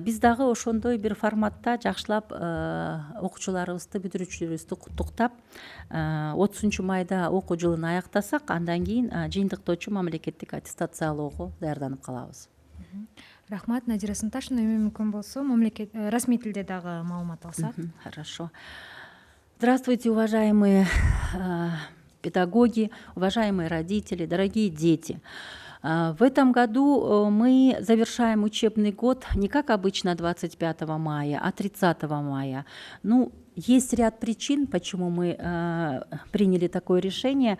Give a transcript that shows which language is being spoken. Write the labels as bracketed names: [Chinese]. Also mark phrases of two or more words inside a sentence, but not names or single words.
[Kyrgyz] Биз дагы ошондой бир форматта жакшылап окуучуларыбызды, бүтүрүүчүлөрүбүздү куттуктап 30 майда окуу жылын аяктасак, андан кийин жыйынтыктоочу мамлекеттик аттестациялоого даярданып калабыз. Рахмат, Надира Сынташевна. Эми мүмкүн болсо расмий тилде дагы маалымат алсак. [Russian] Хорошо. Здравствуйте, уважаемые педагоги, уважаемые родители, дорогие дети. В этом году мы завершаем учебный год не как обычно 25 мая, а 30 мая. Есть ряд причин, почему мы приняли такое решение.